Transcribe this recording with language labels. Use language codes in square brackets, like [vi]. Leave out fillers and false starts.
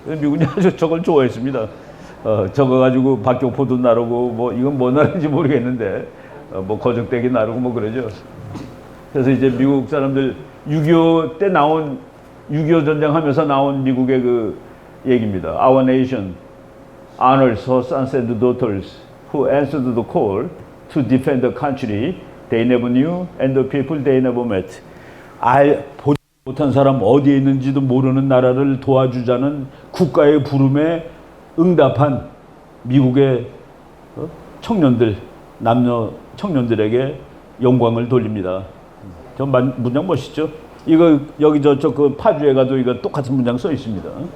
[ko] 미군이 아주 저걸 좋아했습니다. 저거 가지고 박격포도 나르고 뭐 이건 뭐 나르는지 모르겠는데 뭐 거적대기 나르고 뭐 그러죠. 그래서 이제 미국 사람들 6.25 때 나온 6.25 전쟁하면서 나온 미국의 그 얘기입니다. [en] Our nation honors her sons and daughters who answered the call to defend the country they never knew and the people they never met. [ko] 보지 못한 사람 어디에 있는지도 모르는 나라를 도와주자는 국가의 부름에 응답한 미국의 청년들, 남녀 청년들에게 영광을 돌립니다. 저 문장 멋있죠? 이거 여기 저쪽 그 파주에 가도 이거 똑같은 문장 써 있습니다.